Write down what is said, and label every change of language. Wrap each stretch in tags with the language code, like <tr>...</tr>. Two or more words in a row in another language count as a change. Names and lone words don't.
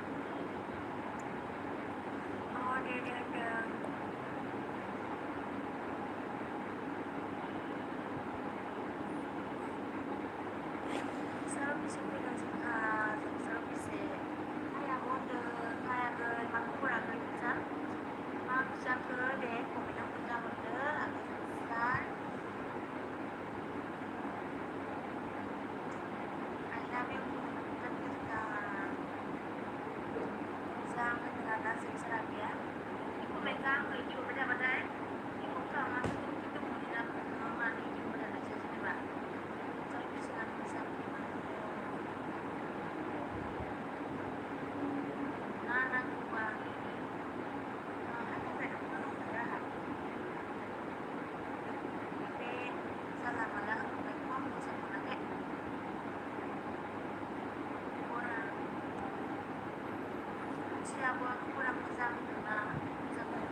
<brx>दे होनदों साराबिसे फैदों जोंहा जों साराबिसे हायागोन माखौ फरागोन नोंसा मा जाखो दे कमेन्टआव खोन्थाहरदो आरो सार</brx> <en>I love you</en> <brx>मोजां होनदों आरोना जों साराबिया कमेन्टखौ आङो इदिहरबाय थाबाथाय इखौ खालामनानै खिन्थु मोनिना मानो इदिहरबाय थानोसै जेनेबा साराबिसे आं मोजां ना नांगौबा बे जाला माला होननायखौ आं मोजां मोनाखै सियाबो खबरा मोजां होनदोंना मोजां होनदों</brx>